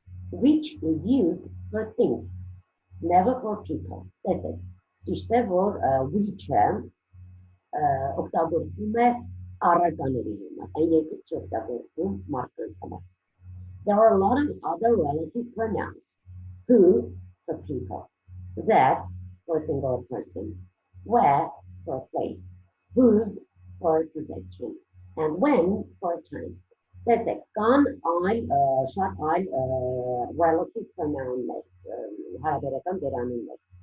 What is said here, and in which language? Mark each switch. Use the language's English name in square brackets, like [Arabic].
[English] Which is used for things. Never for people. That's it. [Armenian] Ճիշտ է, որ which-ը օգտագործվում է առարկաների համար, այն երկու չօգտագործվում մարդկանց համար. [English] There are a lot of other relative pronouns. Who for people, that for single person, where for place, whose for possession, and when for time. That's it. [Armenian] Կան շատ այլ relative pronoun-ներ, հարաբերական դերանուններ.